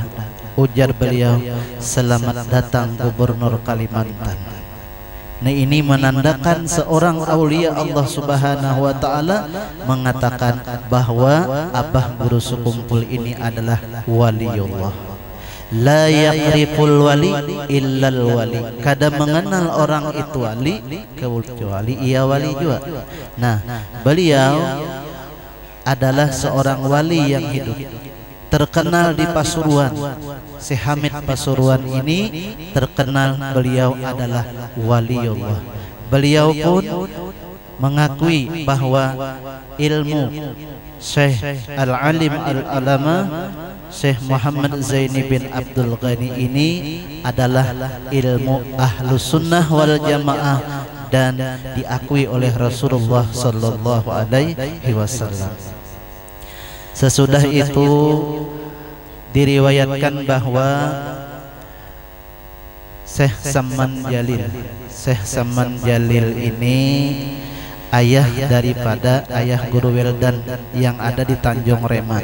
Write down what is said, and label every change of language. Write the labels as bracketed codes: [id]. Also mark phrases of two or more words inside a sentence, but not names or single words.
[id] Ujar beliau, "Selamat datang Gubernur Kalimantan." Nah, ini menandakan seorang aulia Allah [ar] سبحانه وتعالى [id] mengatakan bahwa Abah Guru Sekumpul ini adalah waliullah. [ar] لا يعرف الولي إلا الولي. [bjn] Kada mengenal orang itu wali kecuali ia wali juga. [id] Nah, beliau adalah seorang wali yang hidup, terkenal di Pasuruan. Syekh Hamid Pasuruan ini terkenal beliau adalah waliullah. Beliau pun mengakui bahwa ilmu Syekh Al-Alim Al-Alamah Syekh Muhammad Zaini bin Abdul Ghani ini adalah ilmu [ar] أهل السنة والجماعة [id] dan diakui oleh Rasulullah [ar] صلى الله عليه وسلم. [id] Sesudah itu diriwayatkan bahwa Syekh Saman Jalil. Syekh Saman Jalil ini ayah daripada ayah Guru Weldan yang ada di Tanjung Remat.